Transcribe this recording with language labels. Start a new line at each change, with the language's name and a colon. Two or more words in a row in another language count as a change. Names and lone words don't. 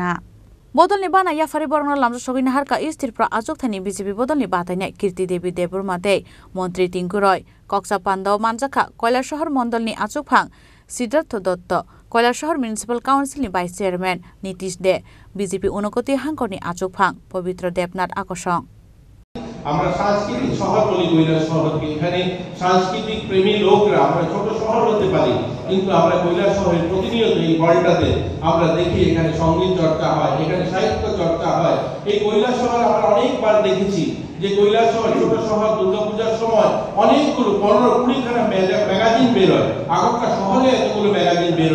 Kok Borok: बाना याफारि बरंना लामजा सगिना हारका इस्ट त्रिपुरा आचुकथानी बीजेपी बदलनि बातायनाय कीर्ति देवी देबुरमाते मंत्री टिंकु रॉय कक्सा पान्दाव मानजाखा कैलाशहर मंडलनि आचुकफां सिद्धार्थ दत्त कैलाशहर म्युनिसिपल काउन्सिलनि
English: vice chairman
Kok Borok: नीतीश दे बीजेपी उनकति हांकरनि आचुकफां पवित्र देवनाथ आकर्षण
Bangla: আমরা সাংস্কৃতিক শহর বলি কৈলাস শহরকে এখানে সাংস্কৃতিক প্রেমী লোকরা আমরা ছোট শহর হতে পারি কিন্তু আমরা কৈলাস শহরের প্রতিনিয়ত এই বলটাতে আমরা দেখি এখানে সংগীত চর্চা হয় এখানে সাহিত্য চর্চা হয় এই কৈলাস শহর আমরা অনেকবার দেখেছি যে কৈলাস শহর ছোট শহর দুর্গাপূজার সময় অনেকগুলো 15-20 খানা ম্যাগাজিন বের হয় আগরতলা শহরে এতগুলো ম্যাগাজিন বের হয়